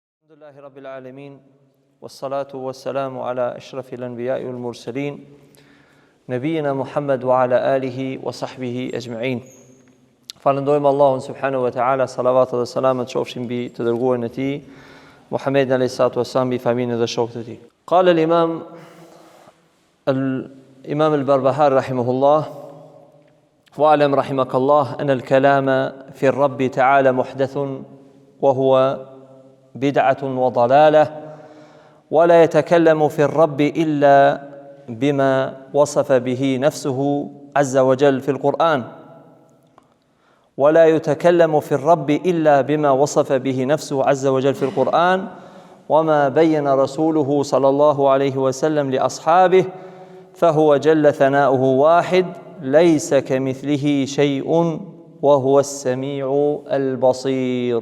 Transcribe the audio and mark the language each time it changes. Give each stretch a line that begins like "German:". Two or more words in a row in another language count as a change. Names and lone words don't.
Arabic: الحمد لله رب العالمين والصلاة والسلام على أشرف الأنبياء والمرسلين نبينا محمد وعلى آله وصحبه أجمعين.
Albanian: Falëndojmë Allahun
Arabic: سبحانه وتعالى,
Albanian: salavat dhe salamet qofshin mbi të dërguarin e tij, Muhammedin
Arabic: عليه الصلاة والسلام,
Albanian: mbi familjen dhe shokët e tij.
Arabic: قال الإمام البربهاري رحمه الله واعلم رحمك الله أن الكلام في الرب تعالى محدث وهو بدعة وضلالة ولا يتكلم في الرب إلا بما وصف به نفسه عز وجل في القرآن ولا يتكلم في الرب إلا بما وصف به نفسه عز وجل في القرآن وما بين رسوله صلى الله عليه وسلم لأصحابه فهو جل ثناؤه واحد ليس كمثله شيء وهو السميع البصير.